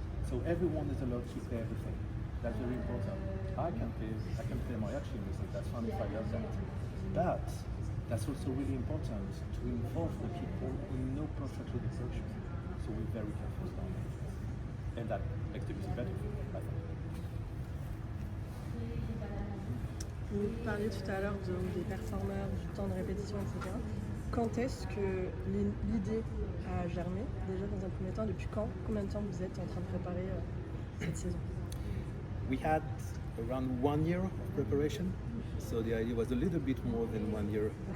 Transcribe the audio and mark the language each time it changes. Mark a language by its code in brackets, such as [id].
[en] So everyone is allowed to play everything. That's very important. I can play mariachi music, that's fun if I love that. But that's also really important to involve the people who know perfectly the culture. So we're very careful about it. And that makes the music better, I think. [fr] Vous parliez tout à l'heure des performeurs, du temps de répétition, etc. Quand est-ce que l'idée a germé? Déjà dans un premier temps, depuis quand? Combien de temps vous êtes en train de préparer cette saison? [en] We had around 1 year of preparation, so the idea was a little bit more than 1 year.